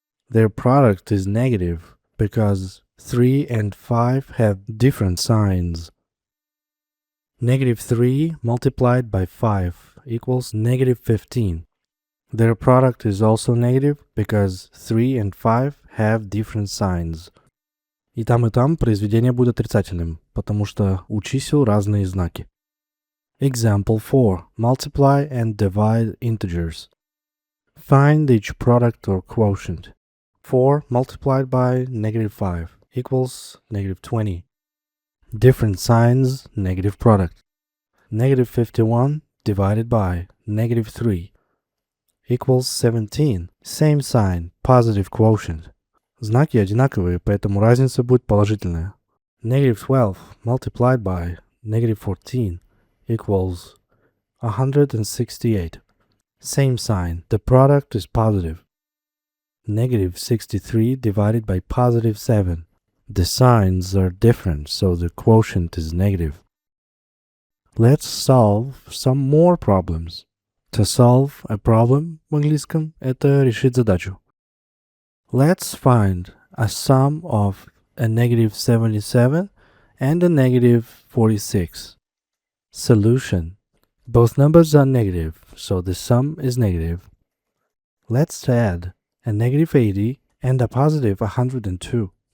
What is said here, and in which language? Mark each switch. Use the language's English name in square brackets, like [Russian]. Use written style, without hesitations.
[English] Their product is negative because 3 and 5 have different signs. Negative 3 multiplied by 5 equals negative 15. Their product is also negative because 3 and 5 have different signs. [Russian] И там произведение будет отрицательным, потому что у чисел разные знаки. [English] Example 4. Multiply and divide integers. Find each product or quotient. 4 multiplied by negative 5 equals negative 20. Different signs, negative product. Negative 51 divided by negative 3 equals 17. Same sign, positive quotient. [Russian] Знаки одинаковые, поэтому разница будет положительная. [English] Negative 12 multiplied by negative 14 equals 168. Same sign, the product is positive. Negative 63 divided by positive 7. The signs are different, so the quotient is negative. Let's solve some more problems. To solve a problem [Russian] в английском — это решить задачу. [English] Let's find a sum of a negative 77 and a negative 46. Solution. Both numbers are negative, so the sum is negative. Let's add a negative 80 and a positive 102.